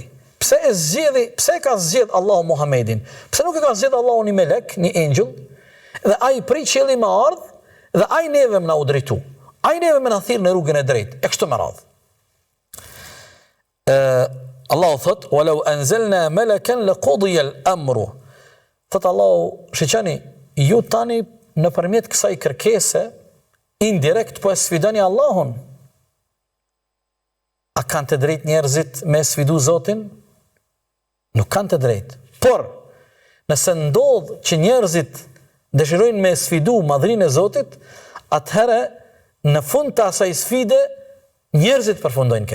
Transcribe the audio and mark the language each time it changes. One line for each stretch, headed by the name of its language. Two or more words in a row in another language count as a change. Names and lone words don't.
Albanian: Pse ka zgjedh Allahu Muhamedin? Pse nuk e ka zgjedh Allahu një melek, një angjull? Dhe ai prej qielli më ardh, dhe ai neve më na u drejtu. Ai neve më na thirr në rrugën e drejtë. E kështu me radhë. Allahu thot:
Arabic: "ولو أنزلنا ملكا لقضي الأمر."
Albanian: Thot Allahu, shiqani, ju tani nëpërmjet kësaj kërkese indirekt po e sfidoni Allahun. A kanë të drejtë njerëzit me sfidu Zotin? Nuk kanë të drejtë. Por nëse ndodh që njerëzit dëshirojnë me sfidu madhrinë e Zotit, atëherë në fund të asaj sfide njerëzit përfundojnë keq.